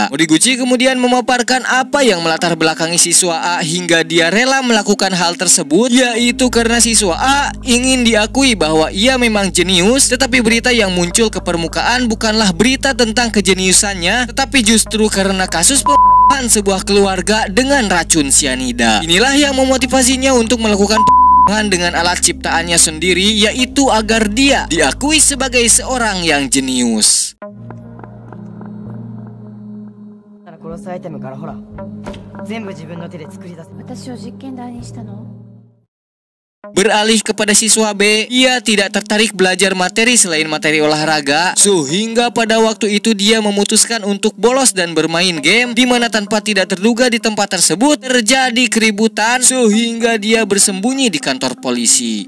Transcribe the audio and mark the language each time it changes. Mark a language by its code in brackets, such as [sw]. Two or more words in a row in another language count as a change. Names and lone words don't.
[id] Moriguchi kemudian memaparkan apa yang melatar belakangi siswa A hingga dia rela melakukan hal tersebut, yaitu karena siswa A ingin diakui bahwa ia memang jenius, tetapi berita yang muncul ke permukaan bukanlah berita tentang kejeniusannya, tetapi justru karena kasus pembunuhan sebuah keluarga dengan racun sianida. Inilah yang memotivasinya untuk melakukan pembunuhan dengan alat ciptaannya sendiri, yaitu agar dia diakui sebagai seorang yang jenius. [ja] 殺すアイテムからほら全部自分の手で作り出せ。私を実験台にしたの？ [id] Beralih kepada siswa B, ia tidak tertarik belajar materi selain materi olahraga, sehingga pada waktu itu dia memutuskan untuk bolos dan bermain game, di mana tanpa tidak terduga di tempat tersebut terjadi keributan sehingga dia bersembunyi di kantor polisi.